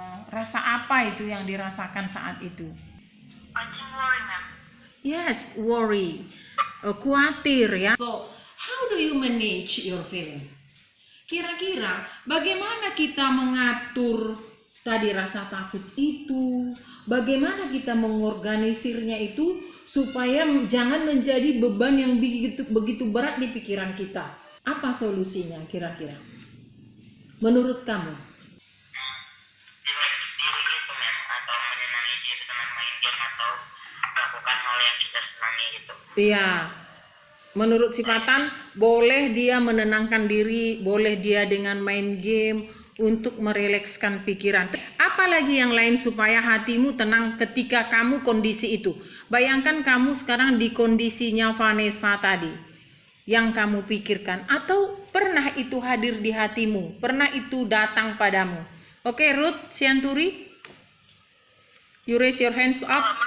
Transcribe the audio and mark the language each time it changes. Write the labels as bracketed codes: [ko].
[id] Rasa apa itu yang dirasakan saat itu? [en] I think worry, ma'am. Yes, worry. [id] Khawatir ya. [en] So, how do you manage your feeling? [id] Kira-kira bagaimana kita mengatur tadi rasa takut itu? Bagaimana kita mengorganisirnya itu supaya jangan menjadi beban yang begitu berat di pikiran kita? Apa solusinya kira-kira? Menurut kamu? Relax diri gitu, ma'am, atau menyenangi diri dengan main game atau melakukan hal yang kita senangi gitu. Iya. Menurut si Fatan, boleh dia menenangkan diri, boleh dia dengan main game untuk merilekskan pikiran. Apalagi yang lain supaya hatimu tenang ketika kamu kondisi itu. Bayangkan kamu sekarang di kondisinya Vanessa tadi yang kamu pikirkan, atau pernah itu hadir di hatimu, pernah itu datang padamu. [en] Oke, Ruth Sianturi, you raise your hands up.